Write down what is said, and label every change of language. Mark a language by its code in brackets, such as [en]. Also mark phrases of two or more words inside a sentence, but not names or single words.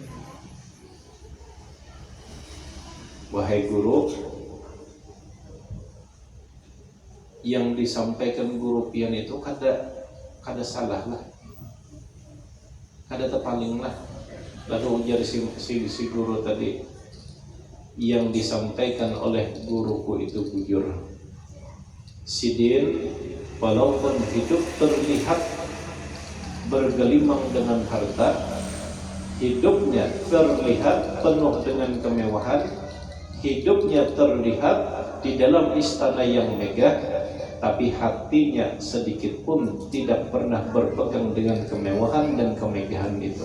[bjn] Wahai guru, yang disampaikan guru pian itu kada salah lah, kada tepaling lah. Lalu ujar si guru tadi, yang disampaikan oleh guruku itu bujur. [id] Sidin walaupun hidup terlihat bergelimang dengan harta, hidupnya terlihat penuh dengan kemewahan, hidupnya terlihat di dalam istana yang megah, tapi hatinya sedikit pun tidak pernah berpegang dengan kemewahan dan kemegahan itu.